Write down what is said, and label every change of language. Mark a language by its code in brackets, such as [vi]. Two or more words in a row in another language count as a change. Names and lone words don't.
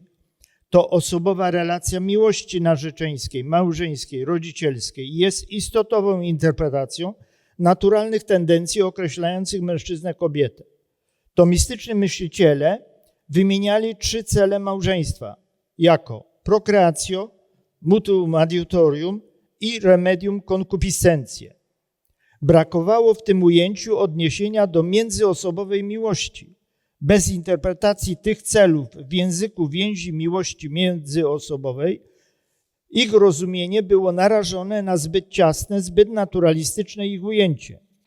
[pl] To osobowa relacja miłości narzeczeńskiej, małżeńskiej, rodzicielskiej jest istotową interpretacją naturalnych tendencji określających mężczyznę-kobietę. Tomistyczni myśliciele wymieniali 3 cele małżeństwa jako procreatio, [la] mutuum adiutorium [pl] i [la] remedium concupiscentiae. [pl] Brakowało w tym ujęciu odniesienia do międzyosobowej miłości. Bez interpretacji tych celów w języku więzi miłości międzyosobowej ich rozumienie było narażone na zbyt ciasne, zbyt naturalistyczne ich ujęcie.